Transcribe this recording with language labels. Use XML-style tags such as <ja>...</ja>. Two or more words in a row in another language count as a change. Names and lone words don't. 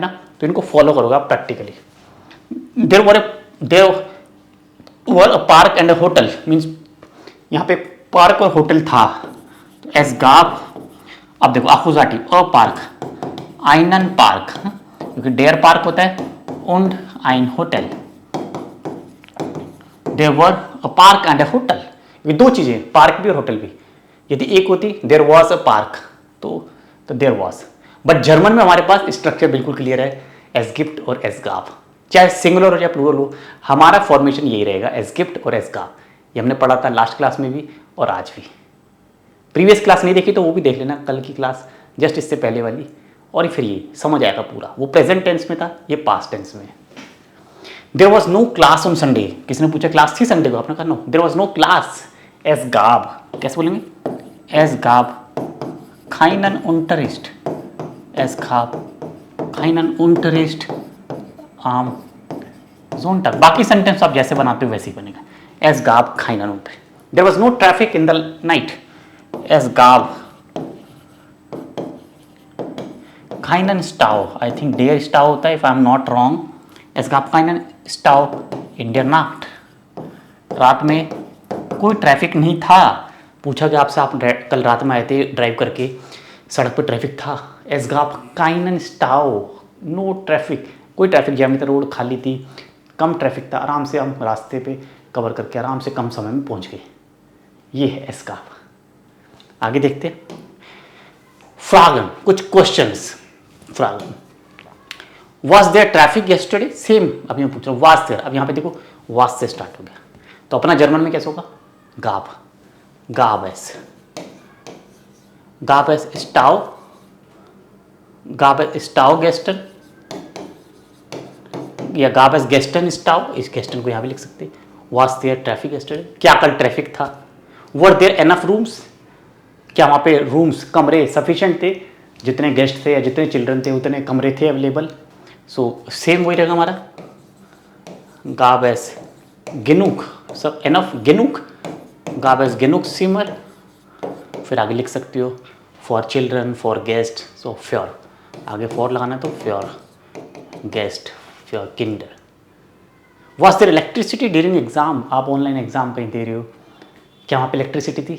<hi>तो इनको फॉलो करोगे आप प्रैक्टिकली.</hi> <en>There were a park and a hotel.</en> <hi>मीन्स यहाँ पे पार्क और होटल था.</hi> <de>es gab,</de> <hi>अब देखो अक्यूजाटिव,</hi> <en>a park</en> <de>einen Park,</de> <hi>क्योंकि</hi> <de>der Park</de> <hi>होता है</hi> <de>und ein Hotel.</de> <en>There were a park and a hotel.</en> <hi>ये दो चीजें, पार्क भी और होटल भी. यदि एक होती</hi> <en>there was a park</en> <hi>तो</hi> <en>there was.</en> <hi>बट जर्मन में हमारे पास स्ट्रक्चर बिल्कुल क्लियर है,</hi> <de>es gibt</de> <hi>और</hi> <de>es gab.</de> <hi>चाहे सिंगुलर हो चाहे प्लूरल हो, हमारा फॉर्मेशन यही रहेगा,</hi> <de>es gibt</de> <hi>और</hi> <de>es gab.</de> <hi>ये हमने पढ़ा था</hi> <en>last class</en> <hi>में भी और आज भी.</hi> <en>previous class</en> <hi>नहीं देखी तो वो भी देख लेना, कल की क्लास जस्ट इससे पहले वाली, और फिर ये समझ आएगा पूरा. वो</hi> <en>present tense</en> <hi>में था, ये</hi> <en>past tense</en> <hi>में.</hi> <en>There was no class on Sunday.</en> <hi>किसने पूछा क्लास थी संडे को? आपने कहा नो,</hi> <en>there was no class.</en> <de>es gab,</de> <hi>कैसे बोलेंगे?</hi> <de>es gab keinen unterricht. es gab keinen unterricht आम Sonntag.</de> <hi>बाकी सेंटेंस आप जैसे बनाते हो वैसे ही बनेगा.</hi> <de>es gab keinen unterricht.</de> <en>There was no traffic in the night.</en> <de>es gab keinen Stau.</de> <en>I think</en> <de>der Stau</de> <hi>होता है,</hi> <en>if I am not wrong.</en> <de>Es gab keinen Stau in der Nacht.</de> <hi>रात में कोई ट्रैफिक नहीं था. पूछा कि आपसे आप कल रात में आए थे ड्राइव करके, सड़क पर ट्रैफिक था.</hi> <de>Es gab keinen Stau.</de> <en>no traffic,</en> <hi>कोई</hi> <en>traffic jam</en> <hi>नहीं था, रोड खाली थी, कम ट्रैफिक था. आराम से हम रास्ते पे कवर करके आराम से कम समय में पहुंच गए. ये है</hi> <de>es gab.</de> <hi>आगे देखते हैं. फ्रागन, कुछ क्वेश्चंस.</hi> <en>फ्रागन, Was there traffic yesterday?</en> <hi>सेम अभी मैं पूछ रहा हूँ,</hi> <en>was there.</en> <hi>अब यहाँ पे देखो वाज से स्टार्ट हो गया, तो अपना जर्मन में कैसे होगा?</hi> <de>gab, gab es, gab es Stau, gab es Stau gestern, या gab es gestern Stau.</de> <hi>इस गेस्टन को यहाँ भी लिख सकते हैं.</hi> <en>was there traffic yesterday,</en> <hi>क्या कल ट्रैफिक था?</hi> <en>were there enough rooms,</en> <hi>क्या वहाँ पे रूम्स, कमरे सफिशिएंट थे? जितने गेस्ट थे या जितने चिल्ड्रन थे उतने कमरे थे अवेलेबल. सो सेम वही रहेगा हमारा,</hi> <de>gab es genug, सब एनफ गेनुक, gab es genug Zimmer.</de> <hi>फिर आगे लिख सकती हो</hi> <en>for children, for guest,</en> <hi>सो फ्योर, आगे फॉर लगाना है तो</hi> <de>für Gäste, für Kinder.</de> <en>Was there electricity during exam,</en> <hi>आप</hi> <en>online exam</en> <hi>कहीं दे रहे हो, क्या वहाँ पे इलेक्ट्रिसिटी थी?</hi>